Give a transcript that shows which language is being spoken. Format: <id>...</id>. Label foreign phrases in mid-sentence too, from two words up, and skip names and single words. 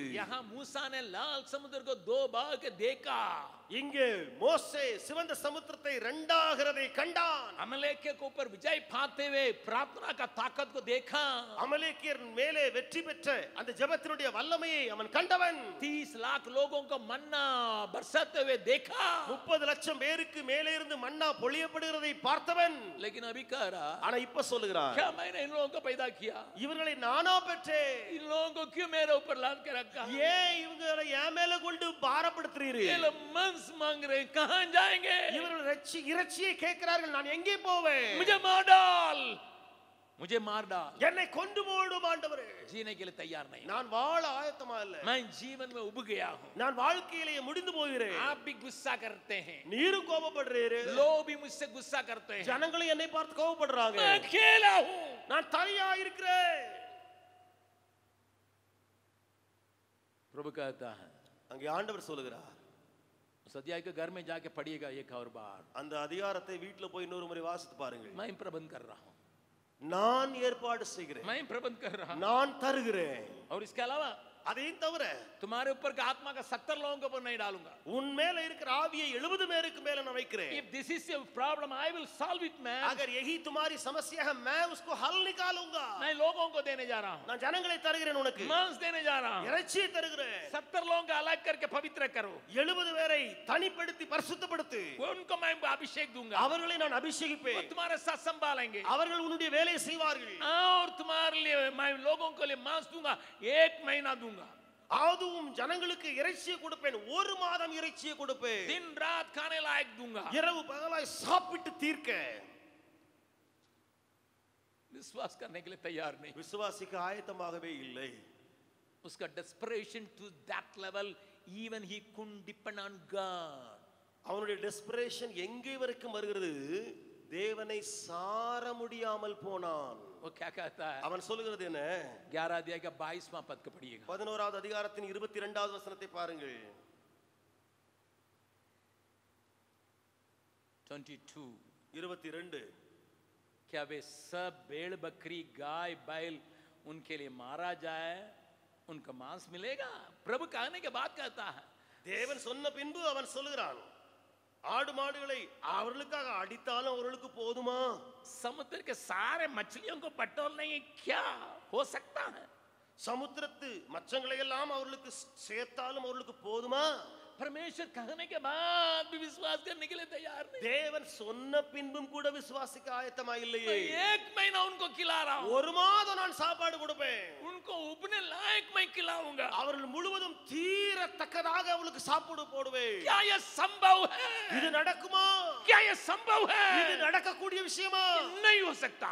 <hi>यहाँ मूसा ने लाल समुद्र को 2 भाग देखा,</hi> <ta>இங்கே மோசே சிவந்த சமுத்திரத்தை இரண்டாகிறதை கண்டான்.</ta> <hi>अमलेकियों के ऊपर विजय पाते हुए प्रार्थना का ताकत को देखा,</hi> <ta>அமலேக்கியர் மேலே வெற்றி பெற்ற அந்த ஜெபத்தினுடைய வல்லமையை அவன் கண்டவன்.</ta> <hi>30 लाख लोगों को मन्ना बरसाते हुए देखा,</hi> <ta>30 லட்சம் பேருக்கு மேலே இருந்து மன்னா பொழியப்படுகிறதை பார்த்தவன்.</ta> <hi>लेकिन अभी कह रहा,</hi> <ta>ஆனா இப்ப சொல்லுகிறான்,</ta> <hi>क्या मैंने इन लोगों को पैदा किया,</hi> <ta>இவர்களை நானா பெற்றேன்,</ta> <hi>इन लोगों को क्यों मेरे ऊपर लाद के रखा,</hi> <ta>ஏன் இவங்களை என் மேல கொண்டு பாரப்படுத்துறீரு,</ta> <hi>ये लोग मंस मांग रहे, कहां जाएंगे,</hi> <ta>இவர்கள் இறைச்சியை கேட்கிறார்கள், நான் எங்கே போவேன்,</ta> <hi>मुझे मार डाल, मुझे मार डाल,</hi> <ta>என்னை கொண்டு போடும் ஆண்டவரே.</ta> <hi>जीने के लिए तैयार नहीं,</hi> <ta>நான் வாழ ஆயத்தமா இல்ல,</ta> <hi>मैं जीवन में उब गया हूं।</hi> <ta>நான் வாழ்க்கையிலேயே முடிந்து போகிறேன்.</ta> <hi>आप भी गुस्सा करते हैं,</hi> <ta>நீரும் கோபப்படுறீரு,</ta> <hi>लोग भी मुझसे गुस्सा करते हैं,</hi> <ta>ஜனங்களும் என்னை பார்த்து கோபப்படுறாங்க.</ta> <hi>मैं अकेला हूं,</hi> <ta>நான் தனியா இருக்கிறேன்.</ta> <hi>प्रभु कहता है,</hi> <ta>அங்கே ஆண்டவர் சொல்லுகிறார்,</ta> <hi>उस अध्याय के घर में जाके पढ़िएगा एक और बार।</hi> <ta>அந்த அதிகாரத்தை வீட்டுல போய் இன்னொரு முறை வாசித்து பாருங்கள்.</ta> <hi>मैं प्रबंध कर रहा हूं,</hi> <ta>நான் ஏற்பாடு செய்கிறேன்,</ta> <hi>मैं प्रबंध कर रहा हूं,</hi> <ta>நான் தருகிறேன்.</ta> <hi>और इसके अलावा</hi> <ta>அதையும் தவிர</ta> <hi>तुम्हारे ऊपर का आत्मा का 70 लोगों के ऊपर नहीं डालूंगा।</hi> <ta>உன் மேல இருக்கிற ஆவியை 70 பேருக்கு மேல நான் வைக்கிறேன்.</ta> <en>If this is your problem, I will solve it, man.</en> <hi>अगर यही तुम्हारी समस्या है, मैं उसको हल निकालूंगा. मैं लोगों को देने जा रहा हूं,</hi> <ta>நான் ஜனங்களை தருகிறேன், உனக்கு</ta> <hi>मांस देने जा रहा हूं,</hi> <ta>இறைச்சியை தருகிறேன்.</ta> <hi>70 लोगों का अलग करके पवित्र करो,</hi> <ta>70 பேரை தனிப்படுத்தி பரிசுத்தப்படுத்து.</ta> <hi>उनको मैं अभिषेक दूंगा,</hi> <ta>அவர்களை நான்</ta> <hi>वो</hi> <ta>அபிஷேகிப்பேன்.</ta> <hi>तुम्हारे साथ संभालेंगे,</hi> <ta>அவர்கள் உன்னுடைய வேலையை செய்வார்கள்.</ta> <hi>और तुम्हारे लिए मैं लोगों को लिए मांस दूंगा, 1 महीना दूंगा,</hi> <ta>அதுவும் ஜனங்களுக்கு இறைச்சியை கொடுப்பேன், 1 மாதம் இறைச்சியை கொடுப்பேன்,</ta> <hi>दिन रात खाने लायक दूंगा।</hi> <ta>இரவு பகலாய் சாப்பிட்டு தீர்க்க.</ta> <hi>विश्वास करने के लिए तैयार नहीं,</hi> <ta>விசுவாசிக்க ஆயத்தமாகவே இல்லை.</ta> <en>उसका desperation to that level, even he couldn't depend on God.</en> <ta>அவனுடைய டெஸ்பரேஷன் எங்கே வரைக்கும் வருகிறது, தேவனை சார முடியாமல் போனான்.</ta> <hi>वो क्या कहता है?</hi> <ta>அவன் சொல்லுகிறது என்ன?</ta> <hi>11 अध्याय का 22वां पद को पढ़िएगा.</hi> <ta>11வது அதிகாரத்தின் 22வது வசனத்தை பாருங்கள். 22</ta> <hi>क्या वे सब भेड़ बकरी गाय बैल उनके लिए मारा जाए, उनका मांस मिलेगा? प्रभु कहने के बाद कहता है.</hi> <ta>தேவன் சொன்ன பின்பு அவன் சொல்லுகிறான், ஆடு மாடுகளை அவர்களுக்காக அடித்தாலும் அவர்களுக்கு போதுமா?</ta> <hi>समुद्र के सारे मछलियों को बटोरने क्या हो सकता है?</hi> <ta>சமுத்திரத்து மச்சங்களை எல்லாம் அவர்களுக்கு சேர்த்தாலும் அவர்களுக்கு போதுமா?</ta> <hi>परमेश्वर कहने के बाद भी विश्वास करने के लिए तैयार नहीं.</hi> <ta>தேவன் சொன்ன பின்பும் கூட விசுவாசிக்க ஆயத்தமா இல்லையே.</ta> <hi>एक महीना उनको खिला रहा हूं,</hi> <ta>ஒரு மாதம் நான் சாப்பாடு கொடுப்பேன்,</ta> <hi>उनको उबने लायक मैं खिलाऊंगा.</hi> <ta>அவர்கள் முழுவதும் தீரத்தக்கதாக அவளுக்கு சாப்பாடு போடுவேன்.</ta> <hi>क्या यह संभव है?</hi> <ta>இது நடக்குமா?</ta> <hi>क्या यह संभव है?</hi> <ta>இது நடக்கக்கூடிய விஷயமா?</ta> <hi>नहीं हो सकता.</hi>